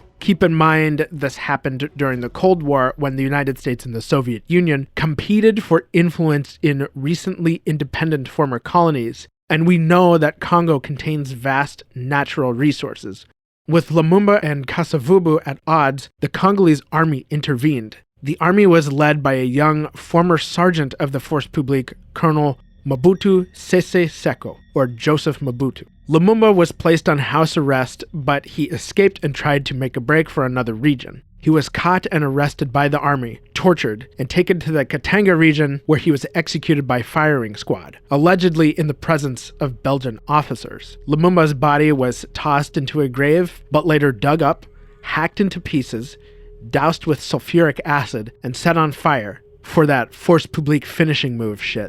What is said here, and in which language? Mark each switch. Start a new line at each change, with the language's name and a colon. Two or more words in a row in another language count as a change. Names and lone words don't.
English: Keep in mind, this happened during the Cold War when the United States and the Soviet Union competed for influence in recently independent former colonies, and we know that Congo contains vast natural resources. With Lumumba and Kasavubu at odds, the Congolese army intervened. The army was led by a young former sergeant of the Force Publique, Colonel Mobutu Sese Seko, or Joseph Mobutu. Lumumba was placed on house arrest, but he escaped and tried to make a break for another region. He was caught and arrested by the army, tortured, and taken to the Katanga region where he was executed by firing squad, allegedly in the presence of Belgian officers. Lumumba's body was tossed into a grave, but later dug up, hacked into pieces, doused with sulfuric acid, and set on fire for that Force Publique finishing move shit.